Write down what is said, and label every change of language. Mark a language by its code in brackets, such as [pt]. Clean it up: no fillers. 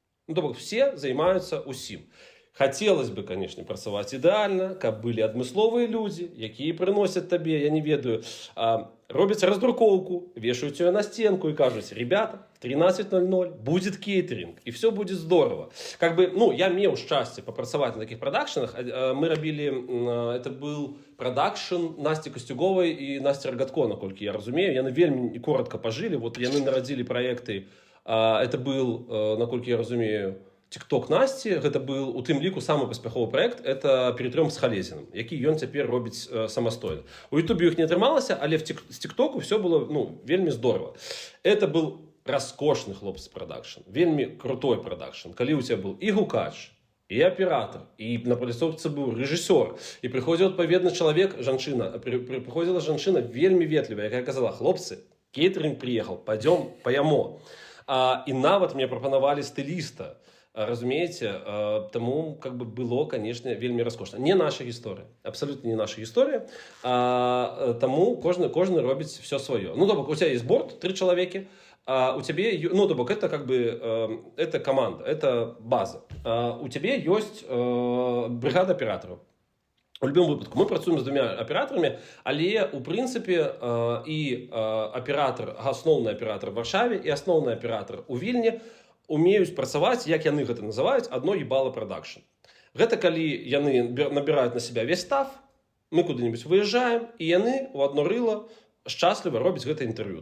[be] Ну, то бок, все займаюцца усім. Хацелось бы, конечно, працаваць ідэальна, каб былі адмысловыя людзі, якія прыносяць табе, я не ведаю, робяць раздрукоўку, [ru] вешаюць ее на стенку и кажуць: ребята, в 13:00 будет кейтеринг, и все будет здорово. Как бы, ну, я меў шчасце папрацаваць на таких продакшенах. [be] Мы рабілі, [ru] это был продакшн Насти Костюговой и Насти Рогатко, [be] наколькі я разумею. [ru] Яны вельмі коротко пожили, [be] вот яны нарадзілі проекты. Это был, наколькі я разумею, TikTok Насти, гэта был у тым ліку самы паспяховы проект, [ru] это перетрём [be] з Халезіным, які ён цяпер робіць самастойна. У Ютубе іх не атрымалася, але з TikToku все было, ну, вельмі здорово. [ru] Это был раскошны хлопцы продакшн, вельмі крутой продакшн. [be] Калі у тебя был і гукач, і аператор, і на палісовцы быў рэжысёр, і прыходзіў адпаведны чалавек, жанчына, прыходзіла жанчына вельмі ветлівая, якая казала: хлопцы, [ru] кейтеринг приехал, пойдем [be] паямо. І нават мне прапанавалі стыліста. [ru] Разумеете, тому как бы было, конечно, вельмі раскошна. [be] Не наша гісторыя, абсолютно не наша гісторыя, тому кожны робіць все свое. [ru] Ну, то бок, у тебя есть борт, 3 чалавекі, у тебе, ну, то бок, это как бы, это команда, это база. У тебе есть бригада операторов. [be] У любым выпадку мы працуем з 2 аператарамі, але у прынцыпе і аператар, асноўны аператар в Варшаве і асноўны аператар у Вільні умеюць працаваць, як яны гэта называюць, адно ебало продакшн. Гэта калі яны набіраюць [ru] на себя весь став, [be] мы куды-нибудь выязджаем, і яны у адно рыла шчасліва робяць гэта інтэрв'ю.